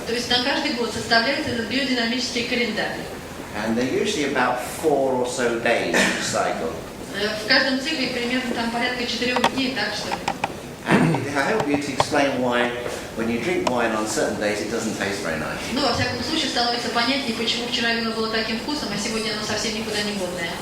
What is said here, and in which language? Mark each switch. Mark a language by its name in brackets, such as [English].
[Russian] То есть на каждый год составляется этот биодинамический календарь. [English] And they're usually about 4 or so days each cycle. [Russian] В каждом цикле примерно там порядка 4 дней, так что. [English] And I help you to explain why when you drink wine on certain days it doesn't taste very nice. [Russian] Ну, во всяком случае, становится понятнее, почему вчера вино было таким вкусом, а сегодня оно совсем никуда не годное.